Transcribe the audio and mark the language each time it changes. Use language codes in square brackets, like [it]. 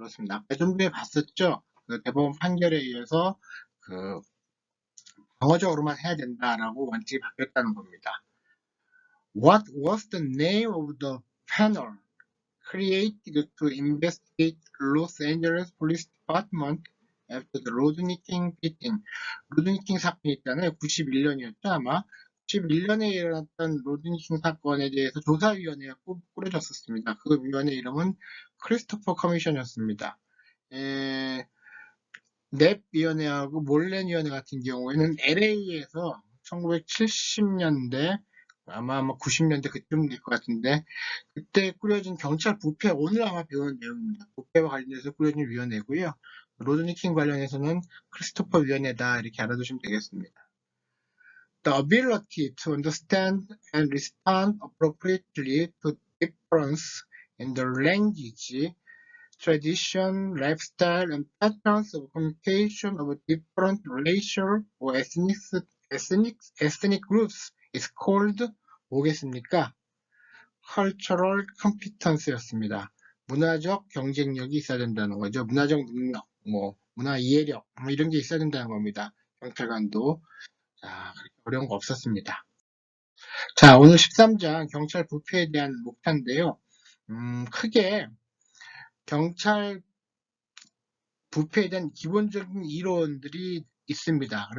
[ko] 아까 좀 전에 봤었죠? 그 대법원 판결에 의해서 그 방어적으로만 해야 된다라고 원칙이 바뀌었다는 겁니다. [en] What was the name of the panel created to investigate Los Angeles Police Department after the Rodney King beating? [ko] 로드니 킹 사건이 있잖아요. 91년이었죠, 아마. 91년에 일어났던 로드니 킹 사건에 대해서 조사위원회가 꾸려졌었습니다. 그 위원회 이름은 크리스토퍼 커미션이었습니다. 넵 위원회하고 몰렌 위원회 같은 경우에는 LA에서 1970년대 아마 90년대 그쯤 될 것 같은데 그때 꾸려진 경찰 부패 오늘 아마 배운 내용입니다. 부패와 관련해서 꾸려진 위원회고요. 로드니 킹 관련해서는 크리스토퍼 위원회다 이렇게 알아두시면 되겠습니다. [en] The ability to understand and respond appropriately to difference in the language tradition, lifestyle, and patterns of communication of different racial or ethnic groups is called [ko] 뭐겠습니까? cultural competence였습니다. 문화적 경쟁력이 있어야 된다는 거죠. 문화적 능력, 문화 이해력, 이런 게 있어야 된다는 겁니다. 경찰관도. 자, 그렇게 어려운 거 없었습니다. 자, 오늘 13장 경찰 부패에 대한 목차인데요. 크게 경찰 부패에 대한 기본적인 이론들이 있습니다.